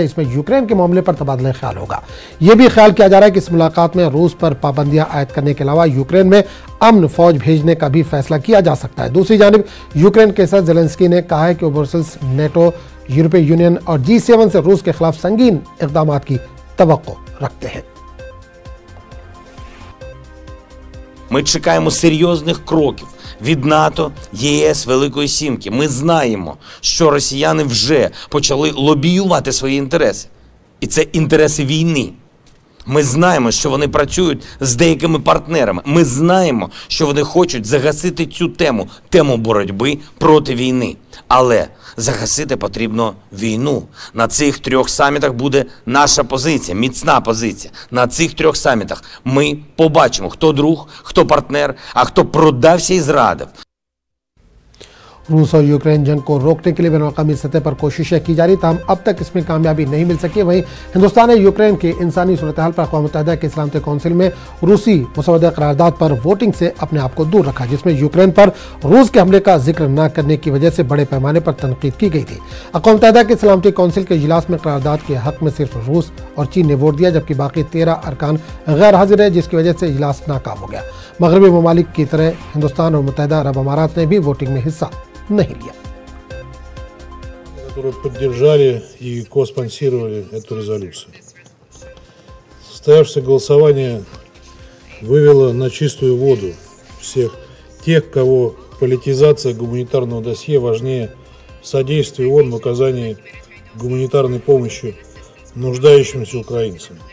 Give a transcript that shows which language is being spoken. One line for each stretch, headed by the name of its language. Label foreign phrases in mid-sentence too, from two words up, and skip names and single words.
Urdu: اس میں یوکرین کے معاملے پر تبادلہ خیال ہوگا۔ یہ بھی خیال کیا جا رہا ہے کہ اس ملاقات میں روس پر پابندیاں عائد کرنے کے علاوہ یوکرین میں امن فوج بھیجنے کا بھی فیصلہ کیا جا سکتا ہے. دوسری جانب یوکرین کے صدر زیلنسکی نے کہا ہے کہ وہ برسلز، نیٹو، یورپی یونین اور G7 سے روس کے خلاف سنگین اقدامات کی توقع رکھتے ہیں.
Ukrainian: Ми чекаємо серйозних кроків від НАТО, ЄС, Великої Сімки. Ми знаємо, що росіяни вже почали лобіювати свої інтереси. І це інтереси війни. Ми знаємо, що вони працюють з деякими партнерами. Ми знаємо, що вони хочуть загасити цю тему боротьби проти війни. Але загасити потрібно війну. На цих 3 самітах буде наша позиція, міцна позиція. На цих 3 самітах ми побачимо, хто друг, хто партнер, а хто продався і зрадив.
Urdu: روس اور یوکرین جنگ کو روکنے کے لیے بین الاقوامی سطح پر کوششیں کی جا رہی، تاہم اب تک اس میں کامیابی نہیں مل سکی. وہیں ہندوستان نے یوکرین کے انسانی صورت حال پر اقوام متحدہ کے سلامتی کونسل میں روسی مسودہ قرارداد پر ووٹنگ سے اپنے آپ کو دور رکھا، جس میں یوکرین پر روس کے حملے کا ذکر نہ کرنے کی وجہ سے بڑے پیمانے پر تنقید کی گئی تھی. اقوام متحدہ کے سلامتی کونسل کے اجلاس میں قرارداد کے حق میں صرف روس اور چین نے ووٹ دیا، جبکہ باقی 13 ارکان غیر حاضر ہے، جس کی وجہ سے اجلاس ناکام ہو گیا. مغربی ممالک کی طرح ہندوستان اور متحدہ عرب امارات نے بھی ووٹنگ میں حصہ نہیں لیا.
Russian: Которые поддержали и коспонсировали эту резолюцию. Состоявшееся голосование вывело на чистую воду всех тех, кого политизация гуманитарного досье важнее содействия ООН в оказании гуманитарной помощи нуждающимся украинцам.